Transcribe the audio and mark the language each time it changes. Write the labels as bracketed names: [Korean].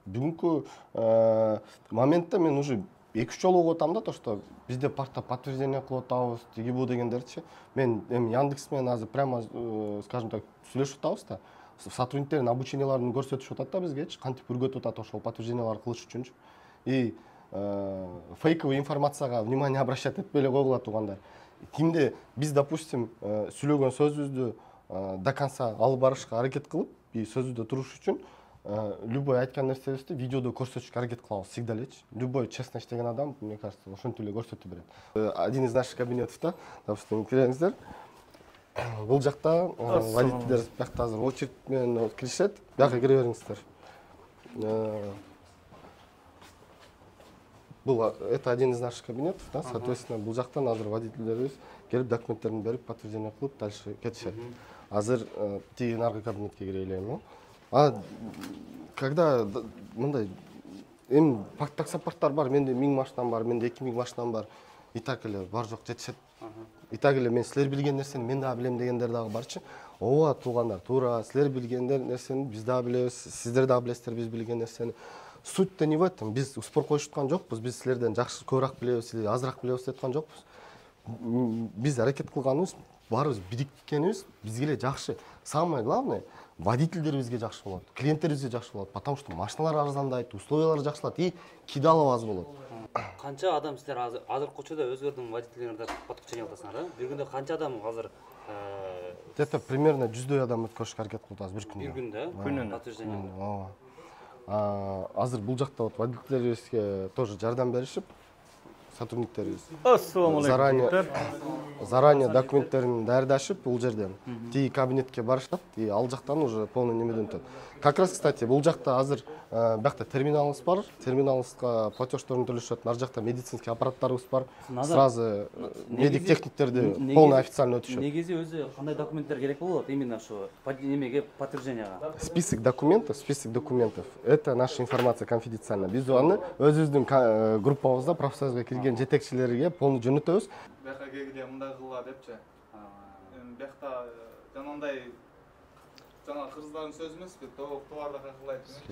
[Kyrgyz] Бүгүнкү моментте мен уже 2 жолу угуп атам да, то что бизде паркта подтверждение кылып атабыз, тиги бу дегендерчи. Мен эми Яндекс менен азыр прямо, скажем так, сүйлөшүп атабыз да. Сотрудниктердин обученияларын көрсөтүшүп атат да бизгечи, кантип үргөтүп атат ошол подтвержденияларды кылыш үчүнчү. И фейковый информацияга внимание обращать этпей эле койгула туугандар. Кимде биз, допустим, сүйлөгөн сөзүбүздү до конца алып барышка аракет кылып, и сөзүбүздө туруш үчүн любой айткан нерсебизди видеодо көрсөтүшкө аракет кылабыз всегда элечи. Любой честно иштеген адам, [Russian] мне кажется, [Kyrgyz] ошентип эле көрсөтүп берет. [Russian] Один из наших кабинетов да, допустим, киреңиздер. [Kyrgyz] Бул жакта водительдер биякта азыр очередь менен киришет. Бияка кире бериңиздер. [Russian] Это один из наших кабинетов, [Kyrgyz] да, соответственно, бул жактан азыр водительдерибиз келип документтерин берип, подтверждение кылып, дальше кетишет. Азыр тиги наркы кабинетке кире элем. Когда мындай эми таксопарктар бар, менде 1000 машинам бар, менде 2000 машинам бар. И так эле бар жок жетишет. И так эле мен силер билген нерсени мен дагы билем дегендер дагы барчы. Ооба туугандар, туура, силер билгендер нерсени биз дагы билебиз, сиздер дагы билесиздер биз билген нерсени. [Russian] Суть-то не в этом. [Kyrgyz] Биз спор коюшуп аткан жокпуз, биз силерден жакшы көбүрөөк билебиз, азыраак билебиз деп аткан жокпуз. Биз аракет кылганыбыз, баарыбыз бириккенибиз бизге эле жакшы. [Russian] Самое главное, [Kyrgyz] водительдерибизге жакшы болот, клиенттерибизге жакшы болот, [Russian] потому что [Kyrgyz] машиналар арзандайт, условиялар жакшылат и кидалып аз болот. Канча адам силер азыр кочодо өзгөрдүң водительдериңерди подключение кыласыңар да? Бир күндө канча адам азыр [Russian] Это примерно [Kyrgyz] 100 адам өткөрүшкө аракет кылып атабыз бир күндө. Бир күндө күнүнө подтверждение. Азыр бул жакта вот водительдерибизге тоже жардам беришип, сотрудниктерибиз Ассалаумалейкум. заранее документтерин даярдашып бул жерден тиги кабинетке барышат и ал жактан уже полный немеден өтөт. Как раз, кстати, бул жакта азыр биякта терминалыбыз бар, терминалыбызга платеждорун төлөшөт, нар жакта медицинский аппараттарыбыз бар, сразу медик техниктерди полный официально өтүшөт. Негизи өзү кандай документтер керек болот именно ошо немеге подтвержденияга? [Russian] Список документов. Это наша информация конфиденциальна. [Kyrgyz] Биз аны өзүбүздүн группабызда профсоюзга кирген жетекчилерге полный жөнөтөбүз. Бияка келгенде мындай кылгыла депчи. Биякта жанагындай жана кыргыздардын сөзү эмеспи, товарда кайкылайт.